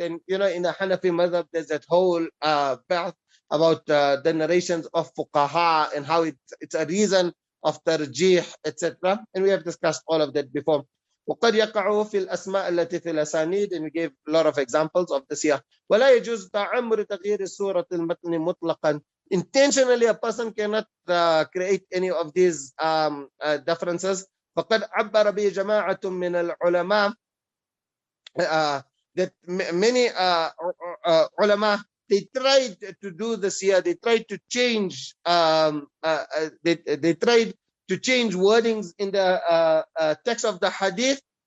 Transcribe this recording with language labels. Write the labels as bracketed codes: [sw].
[en] And in the Hanafi madhab, there's that whole path about the narrations of fuqaha and how it's a reason of tarjih, etc. And we have discussed all of that before. [ar] وقد يقع في الأسماء التي في الأسانيد, [en] and we gave a lot of examples of this here. [ar] ولا يجوز تعمر تغيير الصورة المتن مطلقا. [en] Intentionally, a person cannot create any of these differences. [ar] فقد عبر به جماعة من العلماء [en] that many ulama, they tried to do this here. They tried to change. They tried to change wordings in the text of the Hadith.